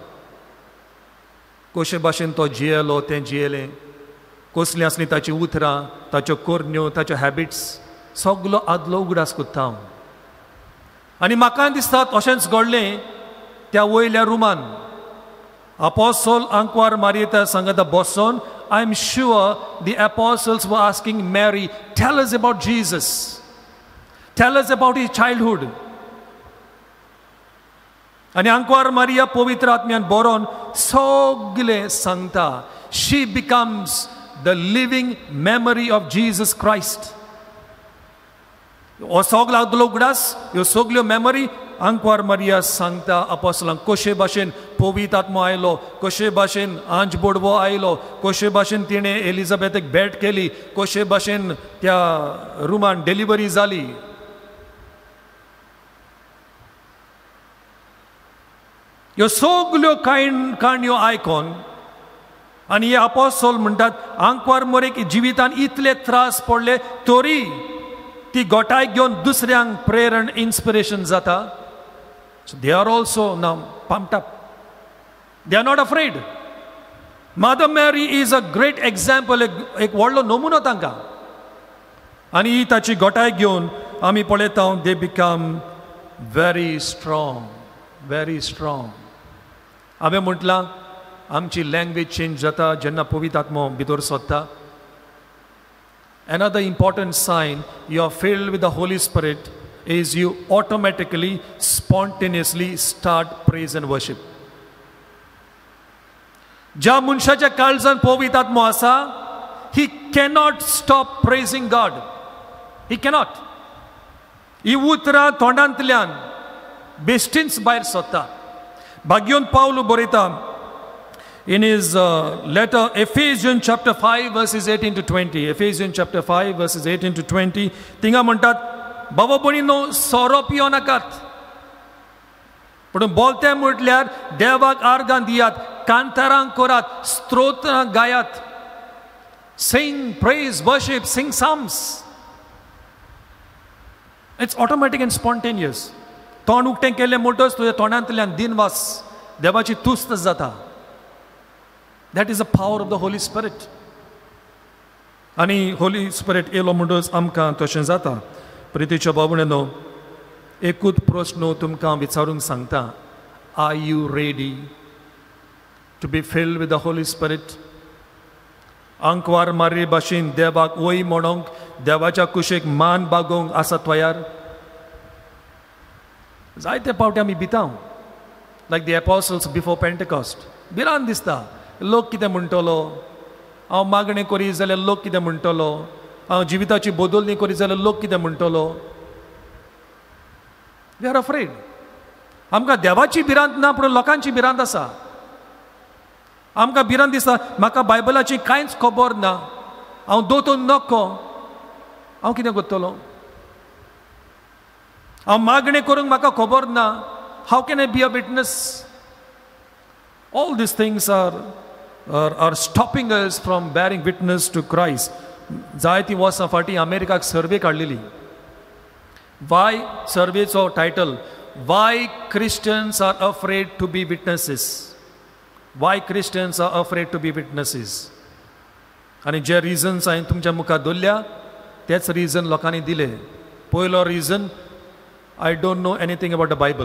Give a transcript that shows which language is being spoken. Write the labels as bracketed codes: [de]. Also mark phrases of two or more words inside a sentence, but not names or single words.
[kok] कशे भाशेन तो जियेलो तें जियेलें, कसलीं आसलीं ताचीं उतरां, ताच्यो कोरण्यो, ताच्यो हॅबिट्स सगलो आदलो उगडास करता. आनी म्हाका दिसता अशेंच घडलें त्या वयल्या रुमान. अपोस्टल आंकवार मारयता सांगता बसोन [en] I am sure the apostles were asking Mary, tell us about Jesus, tell us about his childhood. [kok] आनी आंकवार मारिया पवित्र आत्म्यान बरोवन सगलें सांगता. [en] She becomes the living memory of Jesus Christ. [kok] हो सगलो आदलो उगडास, ह्यो सगल्यो मेमरी आंकवार मारिया सांगता अपोस्टलांक कशे भाशेन पवित्र आत्मो आयलो, कशे भाशेन आंज बोडवो आयलो, कशे भाशेन तिणें एलिझाबेथेक भेट केली, कशे भाशेन त्या रुमान डिलिव्हरी जाली. ह्यो सगल्यो काणयो आयकोन आनी हे अपोस्टल म्हणटात आंकवार मोरेक जिवितान इतले त्रास पडले तरी ती गोठाय घेवन दुसऱ्यांक प्रेरण इन्स्पिरेशन जाता. [en] So they are also now pumped up. They are not afraid. Mother Mary is a great example, [kok] एक व्हडलो नमुनो तांकां. आनी ही ताची गोठाय घेवन आमी पळयता [en] they become very strong, [kok] very strong. हांवें म्हटलां आमची [en] language change [kok] जाता जेन्ना पवित्र आत्मो भितर सोदता. [en] Another important sign you are filled with the Holy Spirit is you automatically, spontaneously start praise and worship. [kok] ज्या मनशाच्या काळजान पवित्र आत्मो आसा, [en] he cannot stop praising God. He cannot. [kok] ही उतरां तोंडांतल्यान बेश्टींच भायर सोदता. भाग्योन पावलो बरयता [en] in his letter Ephesians chapter 5 verses 18 to 20. Ephesians chapter 5 verses 18 to 20. [kok] थिंगा म्हणटात बाबा भयणीनो सोरो पियो नाकात पूण बोलते म्हटल्यार देवाक आर्गां दियात, कांतारां करात, स्तोत्रां गायात. [en] Sing, praise, worship, sing psalms. It's automatic and spontaneous. [kok] तोंड उक्तें केलें म्हणटच तुज्या तोंडांतल्यान दिनवास देवाची तुस्त जाता. [en] That is the power of the Holy Spirit. [kok] आनी Holy Spirit येलो म्हणटच आमकां तशें जाता. प्रितीच्या बाबुणेनो एकूच प्रश्न तुमकां विचारूंक सांगता. [en] Are you ready to be filled with the Holy Spirit? [kok] आंकवार मारी भाशेन देवाक वय म्हणोंक, देवाच्या कुशेक मान बागोवंक आसा तयार? जायते फावटी आमी भिता [en] like the apostles before Pentecost. [kok] भिरांत दिसता लोक कितें म्हणटलो, हांव मागणें करी जाल्यार लोक कितें म्हणटलो, हांव जिविताची बदलणी करी जाल्यार लोक कितें म्हणटलो. [en] We are afraid. [kok] आमकां देवाची भिरांत ना पूण लोकांची भिरांत आसा. आमकां भिरांत दिसता म्हाका बायबलाची कांयच खबर ना, हांव दोतोर नको, हांव कितें करतलो? हांव मागणें करूंक म्हाका खबर ना, [en] How can I be a witness? All these things are stopping us from bearing witness to Christ. [kok] जायती वर्सां फाटीं अमेरिकाक सर्वे काडलेली. Why सर्वेचो टायटल, [en] Why Christians are afraid to be witnesses. Why Christians are afraid to be witnesses. [kok] आनी जे रिजन्स हांवें तुमच्या मुखार दवरल्या तेच रिजन लोकांनी दिले. पयलो रिजन, [en] I don't know anything about the Bible.